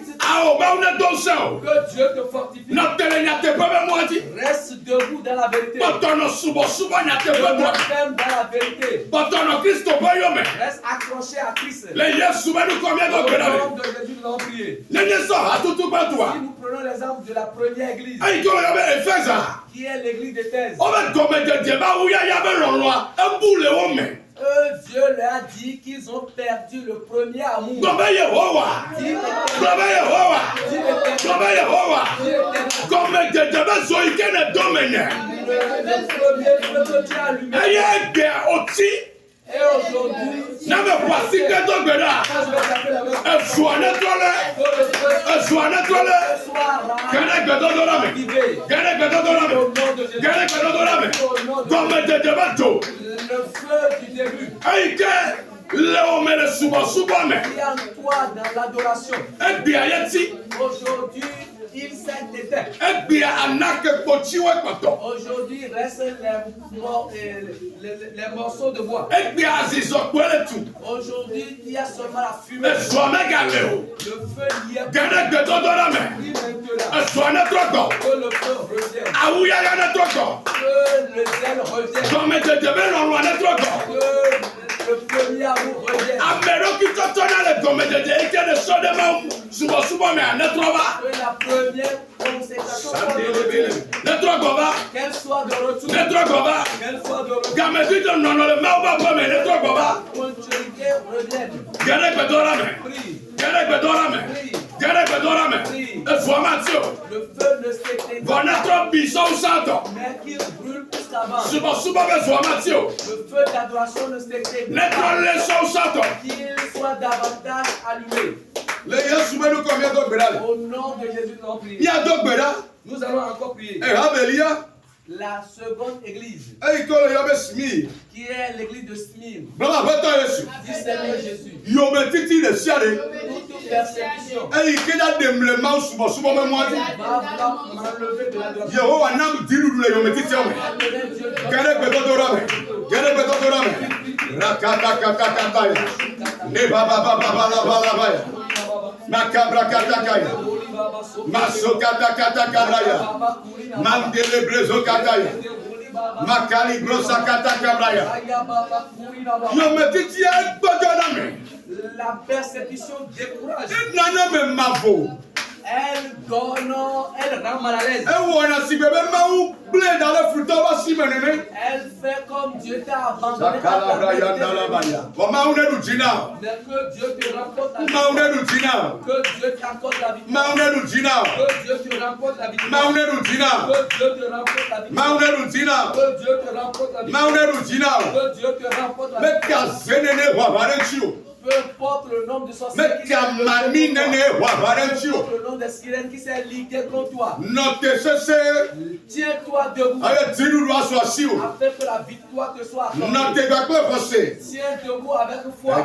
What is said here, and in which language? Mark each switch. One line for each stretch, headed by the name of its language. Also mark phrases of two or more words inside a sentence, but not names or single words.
Ewe: Awo mawu ne do ŋusẽ o.
French: Que Dieu te fortifie.
Ewe: Nɔ te le nyateƒe be mɔa dzi.
French: Reste debout dans la vérité.
Ewe: Bɔtɔ nɔ subɔsubɔ nyateƒe mɔa
French: Demeure
Ewe: dzi.
French: ferme dans la vérité.
Ewe: Bɔtɔ nɔ Kristo ƒe yome.
French: Reste accroché à Christ.
Ewe: Le Yesu be nukɔ mía
French: Au
Ewe: dɔ gbe ɖa
French: nom
Ewe: me.
French: de Jésus, nous allons prier.
Ewe: Nenye sɔ hatutu gbɛtua.
French: Si nous prenons l'exemple de la première église,
Ewe: Eyi ke wɔyɔ be Efesa.
French: qui est l'église d'Éphèse,
Ewe: Wobe gɔmedzedze ba wu yaya be lɔlɔa ebu le wo me.
French: Dieu leur a dit qu'ils ont perdu le premier amour.
Ewe: Gblɔ be Yehowa. Gblɔ be Yehowa. Gblɔ be Yehowa. Gɔmedzedze be zo yi ke ne do me nye.
French: Le premier feu que tu as allumé.
Ewe: Eye gbea oti.
French: Et aujourd'hui,
Ewe: Ne me ƒo asi ke do gbe ɖa.
French: quand je vais taper la main,
Ewe: Ezua ne trɔ lɛ.
French: que le feu
Ewe: Ezua ne trɔ lɛ.
French: soit
Ewe: Gɛnɛ gbɛdɔdɔ la me.
French: ravivé.
Ewe: Gɛnɛ gbɛdɔdɔ la me.
French: Au nom de Jésus.
Ewe: Gɛnɛ gbɛdɔdɔ la me.
French: Au nom de
Ewe: Gɔmedzedze be do.
French: le feu du début
Ewe: Eyi ke le wo me le subɔsubɔ me.
French: qui est en toi dans l'adoration.
Ewe: Egbea yeti.
French: Aujourd'hui, il s'est éteint.
Ewe: Egbea anake kpotsiwo kpɔtɔ.
French: Aujourd'hui, restent les morceaux de bois.
Ewe: Egbea azizɔ kpoe le tu.
French: Aujourd'hui, il y a seulement la fumée.
Ewe: Ezua megale o.
French: Le feu y est
Ewe: Gɛnɛ gbɛdɔdɔ la me.
French: pris maintenant.
Ewe: Ezua ne trɔ gbɔ.
French: Que le feu revienne.
Ewe: Awu yaya ne trɔ gbɔ.
French: Que le zèle revienne.
Ewe: Gɔmedzedze be lɔlɔa ne trɔ gbɔ.
French: Que le premier amour revienne.
Ewe: Ameɖokitɔtɔ na le gɔmedzedze yi ke ne sɔ ɖe mawu subɔsubɔ mea ne trɔ va.
French: Que la première consécration soit de retour.
Ewe: Ne trɔ gbɔ va.
French: Qu'elle soit de retour.
Ewe: Ne trɔ gbɔ va.
French: Qu'elle soit de retour.
Ewe: Gamedidɔ nɔnɔ le mawu ƒe aƒe me ne trɔ gbɔ va.
French: Continuité revienne.
Ewe: Gɛnɛ gbɛdɔ la me.
French: Prie.
Ewe: Gɛnɛ gbɛdɔ la me. Gɛnɛ gbɛdɔ la me. Ezua ma ti o.
French: Le feu ne s'éteint
Ewe: Vɔ ne trɔ bi sɔwu santɔ.
French: mais qu'il brûle plus qu'avant.
Ewe: Subɔsubɔ be zua ma ti o.
French: Le feu d'adoration ne s'éteint
Ewe: Ne trɔ le sɔwu santɔ.
French: qu'il soit davantage allumé.
Ewe: Le Yesu be nukɔ mía do gbe ɖa le.
French: Au nom de Jésus, nous allons prier.
Ewe: Mía do gbe ɖa.
French: Nous allons encore prier.
Ewe: Habelia.
French: La seconde église,
Ewe: Eyi ke le yɔ be Smir.
French: qui est l'église de Smyrne,
Ewe: Blɔma aƒetɔ Yesu.
French: dit Seigneur Jésus,
Ewe: Yome titi ɖe sia ɖe.
French: toute persécution
Ewe: Eyi ke ɖa ɖem le mawu subɔsubɔ be mɔa dzi.
French: va vouloir m'enlever de l'adoration.
Ewe: Yehowa nam diɖuɖu le yome titia me.
French: Enlevez Dieu de
Ewe: Gɛnɛ gbɛdɔdɔ la me. Gɛnɛ gbɛdɔdɔ la me. Rakatakataka ya. Ne babababababa ya. Makabrakataka ya. Masokatakataka ya. Mandele brezo kataya. Makali brosa katakabra ya. Yome titia gbɔdɔ la me.
French: La persécution décourage.
Ewe: Nane me mavo.
French: Elle donne, elle rend mal à l'aise.
Ewe: Ewɔna si gbe be mawu gblẽ da le futɔ ƒe si me nene.
French: Elle fait comme Dieu t'a abandonné. Sakalabra ya ndalaba ya.
Ewe: Wɔ mawu ne ɖu dzi na o.
French: Mais que Dieu te remporte la
Ewe: Mawu ne
French: victoire.
Ewe: ɖu dzi na o.
French: Que Dieu t'accorde la victoire.
Ewe: Mawu ne ɖu dzi na o.
French: Que Dieu te remporte la victoire.
Ewe: Mawu ne ɖu dzi na o.
French: Que Dieu te remporte la victoire.
Ewe: Mawu ne ɖu dzi na o.
French: Que Dieu te remporte la victoire.
Ewe: Mawu ne ɖu dzi na o.
French: Que Dieu te remporte la
Ewe: Me
French: victoire.
Ewe: ka ze nene wɔ aʋa ɖe ŋuti o.
French: Peu importe le nombre de sorciers
Ewe: Me
French: qui
Ewe: ka mami nene wɔ aʋa ɖe ŋuti o.
French: le nombre de sirènes qui s'est ligué contre toi.
Ewe: Nɔ te sese
French: Tiens-toi debout
Ewe: eye dziɖuɖu asɔ asi o.
French: afin que la victoire te soit
Ewe: Nɔ
French: accordée.
Ewe: te gba kple xɔse.
French: Tiens debout avec foi